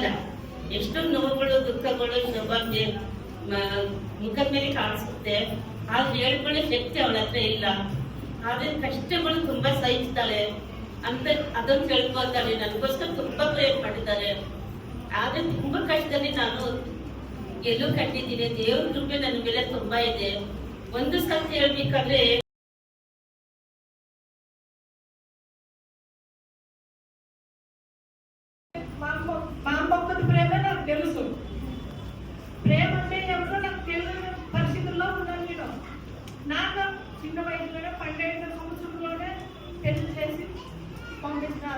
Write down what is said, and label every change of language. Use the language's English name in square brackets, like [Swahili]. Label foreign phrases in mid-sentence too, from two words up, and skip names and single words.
[Kannada] ಎಷ್ಟೋ ನೋವುಗಳು ದುಃಖಗಳು ಇನ್ನೊಬ್ಬಗೆ ಮುಖದ ಮೇಲೆ ಕಾಣಿಸುತ್ತೆ, ಆದ್ರೆ ಹೇಳ್ಕೊಳ್ಳೋ ಶಕ್ತಿ ಅವಳ ಹತ್ರ ಇಲ್ಲ. ಆದ್ರೆ ಕಷ್ಟಗಳು ತುಂಬಾ ಸಹಿಸ್ತಾಳೆ ಅಂತ ಅದನ್ನು ತಿಳ್ಕೊಳ್ತಾಳೆ. ನನಗೋಸ್ಕರ ತುಂಬಾ ಪ್ರಯತ್ನ ಮಾಡಿದ್ದಾರೆ. ಆದ್ರೆ ತುಂಬಾ ಕಷ್ಟದಲ್ಲಿ ನಾನು ಗೆಲುವು ಕಂಡಿದ್ದೀನಿ. ದೇವ್ರ ಕೃಪೆ ನನ್ನ ಮೇಲೆ ತುಂಬಾ ಇದೆ. ಒಂದು ಸತಿ ಹೇಳ್ಬೇಕಾದ್ರೆ [Telugu] మా భక్తుడి ప్రేమ నాకు తెలుసు. ప్రేమ అంటే ఎవరో నాకు తెలియని పరిస్థితుల్లో ఉన్నాను నేను. నాకు చిన్న వయసులోనే 12 సంవత్సరంలోనే పెళ్లి చేసి పంపించినారు.